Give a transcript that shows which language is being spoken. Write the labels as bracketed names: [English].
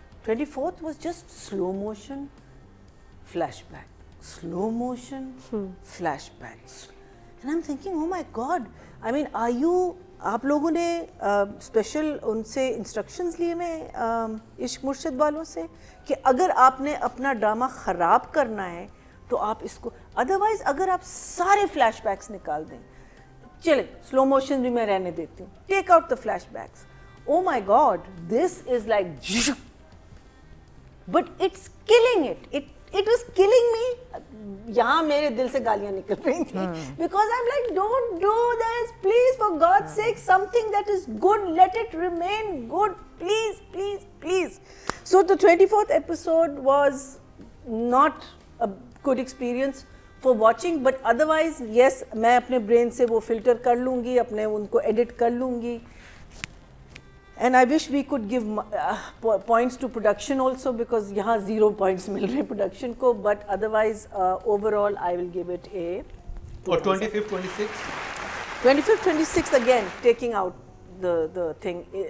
[Urdu] 24th was just slow motion flashback, slow motion flashbacks, and I'm thinking, oh my God, I mean, آپ لوگوں نے special ان سے instructions لیے میں عشق مرشد والوں سے کہ اگر آپ نے اپنا ڈرامہ خراب کرنا ہے تو آپ اس کو, ادروائز اگر آپ سارے فلیش بیکس نکال دیں, چلیں سلو موشن بھی میں رہنے دیتی ہوں, take out the flash backs. [English] Oh my God, this is like, but it's killing it. It was killing me. یہاں میرے دل سے گالیاں نکل رہی تھیں because I'm like, don't do this, please, for God's sake, something that is good, let it remain good, please, please, please. So the 24th episode was not a good experience for watching, but otherwise, yes, میں اپنے brain سے وہ filter کر لوں گی, اپنے ان کو ایڈٹ کر لوں گی. And I wish we could give points to production also because yahan 0 points mil rahe production ko, but otherwise overall I will give it a. Or 25th, 26th? 25th, 26th again taking out the thing.